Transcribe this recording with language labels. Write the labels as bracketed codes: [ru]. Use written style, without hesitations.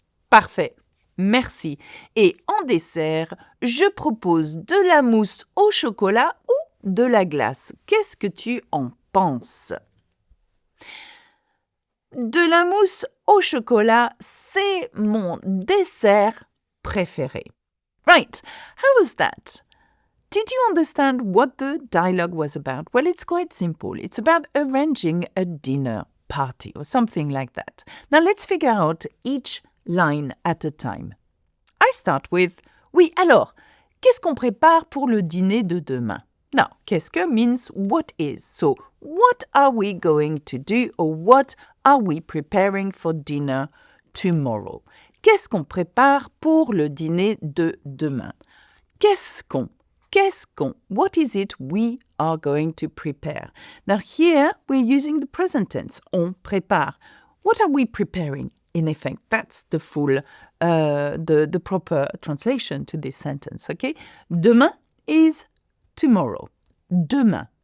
[fr] Parfait, merci. Et en dessert, je propose de la mousse au chocolat ou de la glace. Qu'est-ce que tu en penses? De la mousse au chocolat, c'est mon dessert préféré. [en] Right, how was that? Did you understand what the dialogue was about? Well, it's quite simple. It's about arranging a dinner party or something like that. Now let's figure out each line at a time. I start with, [fr] oui, alors, qu'est-ce qu'on prépare pour le dîner de demain? [en] Now, [fr] qu'est-ce que [en] means what is. So, what are we going to do or what are we preparing for dinner tomorrow? [fr] Qu'est-ce qu'on prépare pour le dîner de demain? Qu'est-ce qu'on? [en] What is it we are going to prepare? Now here, we're using the present tense. [fr] On prépare. [en] What are we preparing? In effect, that's the full, the proper translation to this sentence, okay? Demain is tomorrow. Demain.